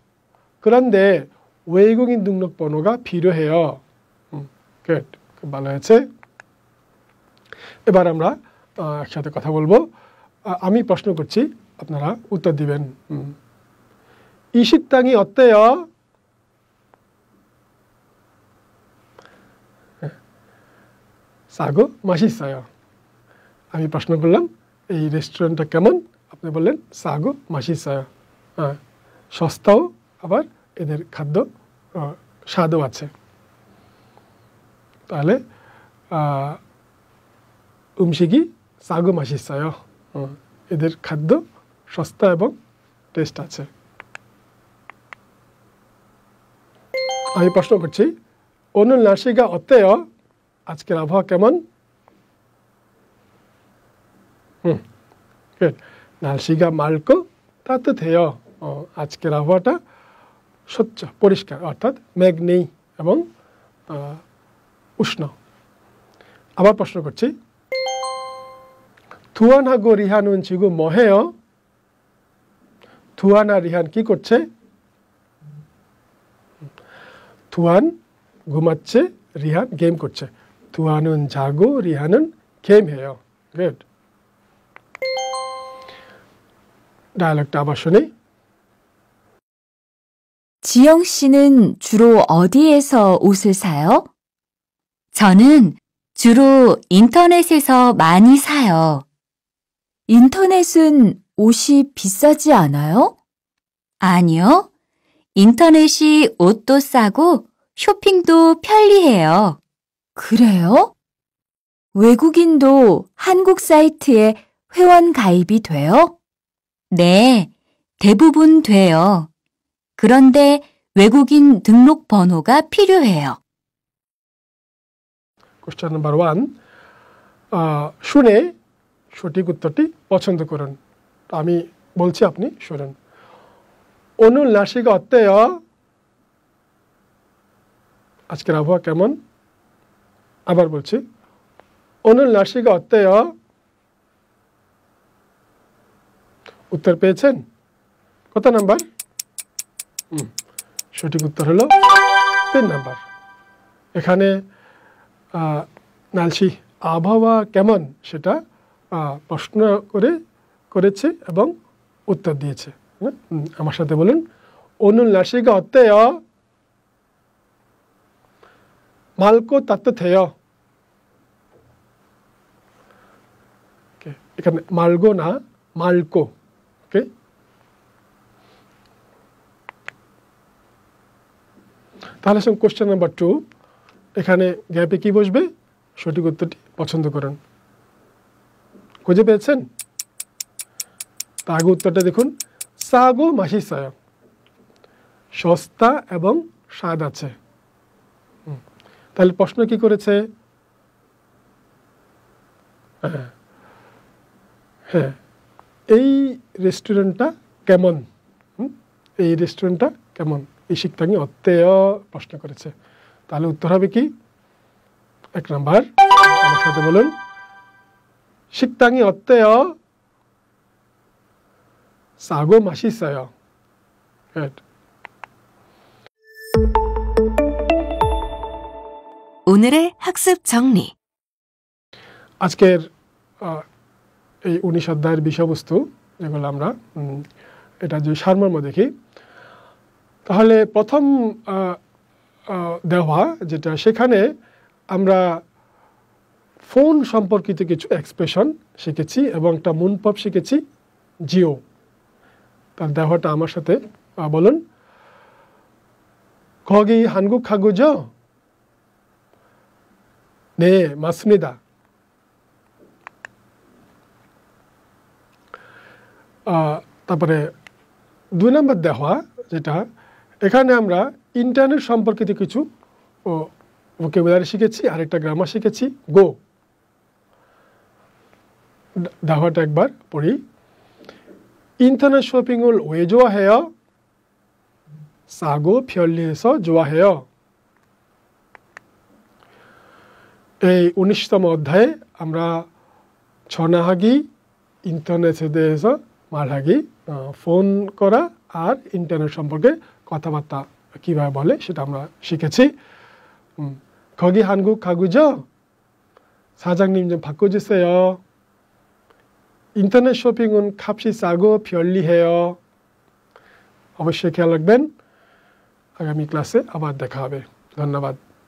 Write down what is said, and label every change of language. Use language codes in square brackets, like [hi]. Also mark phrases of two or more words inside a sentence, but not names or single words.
[ko] 그런데 외국인 등록번호가 필요해요. [en] Good. [bn] খুব ভালো হয়েছে। এবার আমরা একসাথে কথা বলবো। আমি প্রশ্ন করছি, আপনারা উত্তর দিবেন। [ko] 이 식당이 어때요? 싸고 맛있어요. [bn] আমি প্রশ্ন করলাম, এই রেস্টুরেন্টটা কেমন? আপনি বললেন [ko] 싸고 맛있어요. [bn] সস্তাও, আবার এদের খাদ্য স্বাদও আছে। তাহলে [ko] 음식이 싸고 맛있어요. [bn] এদের খাদ্য সস্তা এবং টেস্ট আছে। আমি প্রশ্ন করছি, [ko] 오늘 날씨가 어때요? [bn] আজকের আবহাওয়া কেমন? [en] Good. [ko] 날씨가 맑고 따뜻해요. [bn] আজকের আবহাওয়াটা স্বচ্ছ, পরিষ্কার, অর্থাৎ মেঘ নেই এবং উষ্ণ। আবার প্রশ্ন করছি, [ko] 투안하고 리한은 지금 뭐 해요? [bn] 투안아 리한 কি করছে? 투안 ঘুমাচ্ছে, রিহান গেম করছে। [ko] 투안은 자고 리한은 게임해요. [en] Good. [bn] ডায়ালগটা আবার শুনি। [ko] 지영 씨는 주로 어디에서 옷을 사요? 저는 주로 인터넷에서 많이 사요. 인터넷은 옷이 비싸지 않아요? 아니요. 인터넷이 옷도 싸고 쇼핑도 편리해요. 그래요? 외국인도 한국 사이트에 회원 가입이 돼요? 네, 대부분 돼요. 그런데 외국인 등록 번호가 필요해요. [en] question number [bn] 1, শুনে সঠিক উত্তরটি পছন্দ করুন। আমি বলছি, আপনি শুনুন। [ko] 오늘 날씨가 어때요? [bn] আজকের আবহাওয়া কেমন? আবার বলছি, [ko] 오늘 날씨가 어때요? [bn] উত্তর পেয়েছেন? কত নাম্বার? সঠিক উত্তর হলো 3 নাম্বার। এখানে নালসি আবহাওয়া কেমন সেটা প্রশ্ন করেছে এবং উত্তর দিয়েছে। আমার সাথে বলুন, [ko] 오늘 날씨가 어때요? 맑고 따뜻해요. [bn] এখানে 맑고 না, 맑고। ওকে, তাহলে [en] question number [bn] 2, এখানে গ্যাপে কি বসবে? সঠিক উত্তরটি পছন্দ করুন। খুঁজে পেয়েছেন? তার আগে উত্তরটা দেখুন, [ko] 싸고 맛있어요। [bn] সস্তা এবং স্বাদ আছে। তাহলে প্রশ্ন কি করেছে? হ্যাঁ, এই রেস্টুরেন্টটা কেমন? এই রেস্টুরেন্টটা কেমন? [ko] 이 식당이 어때요? [bn] প্রশ্ন করেছে। তাহলে উত্তর হবে কি? 1 নাম্বার, আমার সাথে বলুন, [ko] 식당이 어때요? 싸고 맛있어요. [en] Good. [ko] 오늘의 학습 정리. [bn] আজকের এই 19 অধ্যায়ের বিষয়বস্তু যেগুলো আমরা এটা যদি সারমর্ম দেখি, তাহলে প্রথম দেওয়া যেটা, সেখানে আমরা ফোন সম্পর্কিত কিছু এক্সপ্রেশন শিখেছি এবং একটা মুনপব শিখেছি, জিও। তার দেওয়াটা আমার সাথে বলুন, [ko] 거기 한국하고죠? 네, 맞습니다. [bn] তারপরে 2 নম্বর দেওয়া যেটা, এখানে আমরা ইন্টারনেট সম্পর্কিত কিছু ভোকাবুলারি শিখেছি, আরেকটা গ্রামার শিখেছি, গো। দেওয়াটা একবার পড়ি। [ko] 인터넷 쇼핑을 왜 좋아해요? 싸고 편리해서 좋아해요. [bn] এই 19তম অধ্যায়ে আমরা [ko] 전화하기 인터넷에 대해서 말하기 [bn] ফোন করা আর 인터넷 সম্পর্কে কথাবার্তা কিভাবে বলে সেটা আমরা শিখেছি. [ko] 거기 한국 가구죠? 사장님 좀 바꿔주세요. 인터넷 쇼핑은 값이 싸고 편리해요. [bn] অবশ্যই খেয়াল রাখবেন. আগামী ক্লাসে আবার দেখা হবে. ধন্যবাদ.